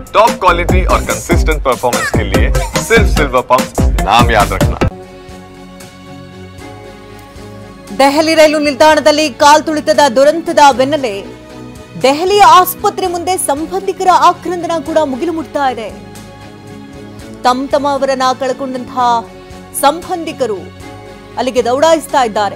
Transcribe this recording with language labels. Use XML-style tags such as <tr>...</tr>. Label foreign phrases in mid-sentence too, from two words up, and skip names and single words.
<en>top quality</en> <hi>और</hi> <en>consistent performance</en> <hi>के लिए सिर्फ सिल्वर पंप नाम याद रखना।</hi> <kn>ದೆಹಲಿ ರೈಲು ನಿಲ್ದಾಣದಲ್ಲಿ ಕಾಲ್ತುಳಿತದ ದುರಂತದ ಬೆನ್ನಲ್ಲೇ ದೆಹಲಿಯ ಆಸ್ಪತ್ರೆ ಮುಂದೆ ಸಂಬಂಧಿಕರ ಆಕ್ರಂದನ ಕೂಡ ಮುಗಿಲು ಮುಟ್ತಾ ಇದೆ. ತಮ್ಮವರನ್ನ ಕಳೆಕೊಂಡಂತಹ ಸಂಬಂಧಿಕರು ಅಲ್ಲಿಗೆ ದೌಡಾಯಿಸ್ತಾ ಇದ್ದಾರೆ.</kn>